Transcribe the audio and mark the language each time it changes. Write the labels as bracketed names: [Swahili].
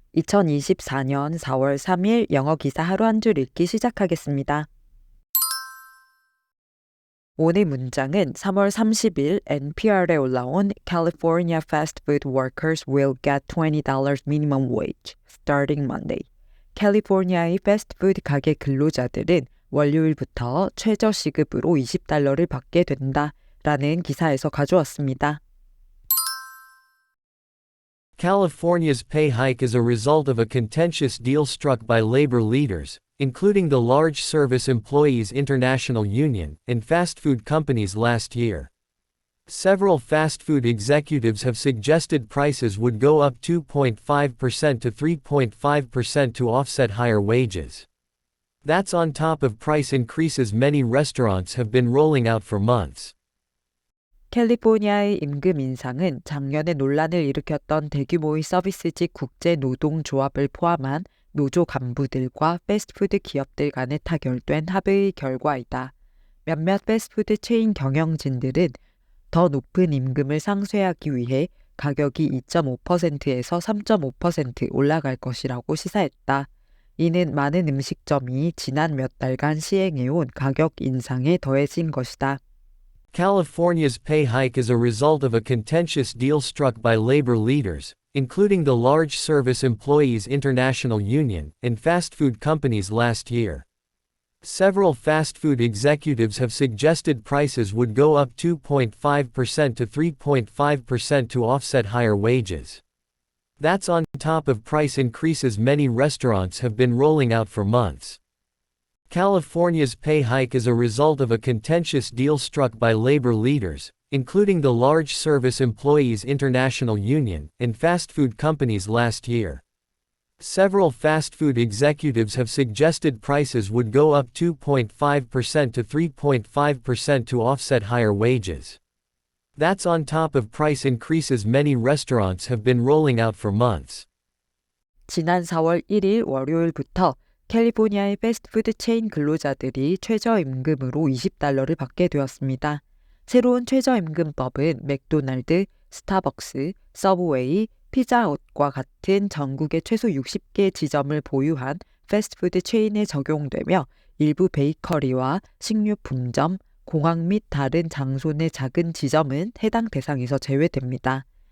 [Korean] 2024년 4월 3일 영어 기사 하루 한 줄 읽기 시작하겠습니다. 오늘 문장은 3월 30일 NPR에 올라온 [English] California fast food workers will get $20 minimum wage starting Monday. [Korean] 캘리포니아의 패스트푸드 가게 근로자들은 월요일부터 최저 시급으로 $20를 받게 된다 라는 기사에서 가져왔습니다. [English] California's pay hike is a result of a contentious deal struck by labor leaders, including the large Service Employees International Union, and fast food companies last year. Several fast food executives have suggested prices would go up 2.5% to 3.5% to offset higher wages. That's on top of price increases many restaurants have been rolling out for months. [Korean] 캘리포니아의 임금 인상은 작년에 논란을 일으켰던 대규모의 서비스직 국제노동조합을 포함한 노조 간부들과 패스트푸드 기업들 간에 타결된 합의의 결과이다. 몇몇 패스트푸드 체인 경영진들은 더 높은 임금을 상쇄하기 위해 가격이 2.5%에서 3.5% 올라갈 것이라고 시사했다. 이는 많은 음식점이 지난 몇 달간 시행해온 가격 인상에 더해진 것이다. [English] California's pay hike is a result of a contentious deal struck by labor leaders, including the large Service Employees International Union, and fast food companies last year. Several fast food executives have suggested prices would go up 2.5% to 3.5% to offset higher wages. That's on top of price increases many restaurants have been rolling out for months. California's pay hike is a result of a contentious deal struck by labor leaders, including the large Service Employees International Union, and fast food companies last year. Several fast food executives have suggested prices would go up 2.5% to 3.5% to offset higher wages. That's on top of price increases many restaurants have been rolling out for months. [Korean] 지난 4월 1일 월요일부터 캘리포니아의 패스트푸드 체인 근로자들이 최저임금으로 $20를 받게 되었습니다. 새로운 최저임금법은 맥도날드, 스타벅스, 서브웨이, 피자헛과 같은 전국의 최소 60개 지점을 보유한 패스트푸드 체인에 적용되며 일부 베이커리와 식료품점, 공항 및 다른 장소 내 작은 지점은 해당 대상에서 제외됩니다.